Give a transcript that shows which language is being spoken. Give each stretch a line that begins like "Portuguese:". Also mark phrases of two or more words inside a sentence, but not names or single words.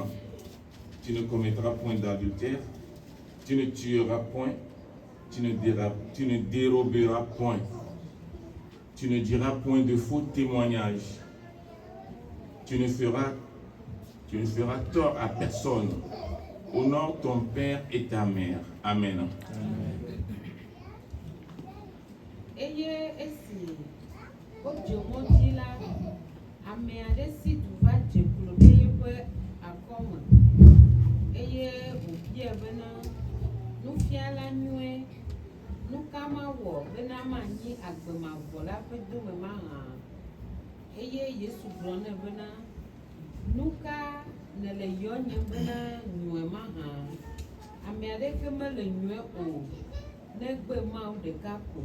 French: Tu ne commettras point d'adultère, tu ne tueras point, tu ne déroberas point, tu ne diras point de faux témoignages, tu ne feras tort à personne. Honore ton père et ta mère. Amen.
Ewe: Eye esi ojomoji la ame aɖe si du va dze klo ɖe yeƒe akɔme eye wòbia bena nufiala nyuie nu ka mawɔ bena manyi agbemavɔ la ƒe dome mahã eye Yesu gblɔ nɛ bena nu ka nele yɔ nye bena nyuie mahã ame aɖeke mele nyuie o negbe Mawu ɖeka ko.